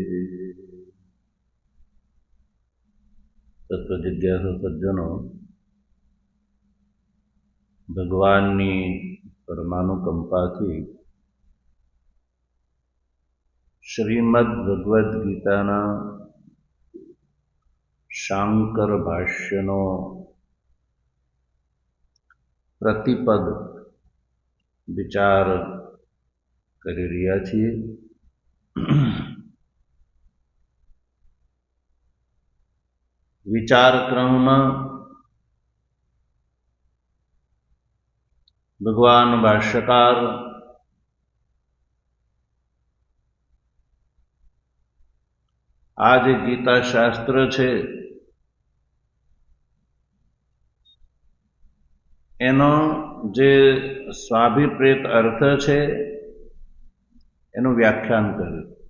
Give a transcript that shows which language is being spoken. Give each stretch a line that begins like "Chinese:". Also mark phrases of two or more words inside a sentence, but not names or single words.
Gujarati: તત્વજિજ્ઞાસુ સજ્જનો, ભગવાનની પરમાનુકંપાથી શ્રીમદ્ ભગવદ ગીતાના શાંકર ભાષ્યનો પ્રતિપદ વિચાર કરી રહ્યા છીએ। વિચાર ક્રમમાં ભગવાન ભાષ્યકાર આ જે ગીતા શાસ્ત્ર છે એનો જે સ્વાભિપ્રેત અર્થ છે એનું વ્યાખ્યાન કર્યું।